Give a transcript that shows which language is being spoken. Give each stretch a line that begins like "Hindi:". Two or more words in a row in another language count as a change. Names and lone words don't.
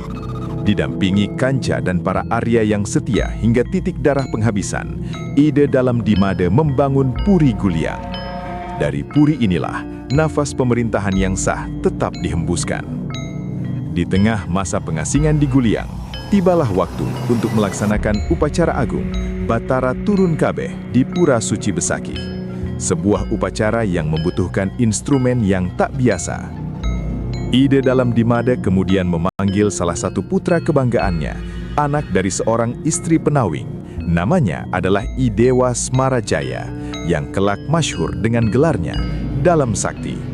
Indonesian: Didampingi Kanca dan para Arya yang setia hingga titik darah penghabisan, Ide dalam Dimade membangun Puri Guliang. Dari Puri inilah nafas pemerintahan yang sah tetap dihembuskan. Di tengah masa pengasingan di Guliang, tibalah waktu untuk melaksanakan upacara agung Batara Turun Kabeh di Pura Suci Besaki. Sebuah upacara yang membutuhkan instrumen yang tak biasa. Ide dalam Dimade kemudian memanggil salah satu putra kebanggaannya, anak dari seorang istri penawing. Namanya adalah I Dewa Smarajaya, yang kelak masyhur dengan gelarnya Dalam Sakti.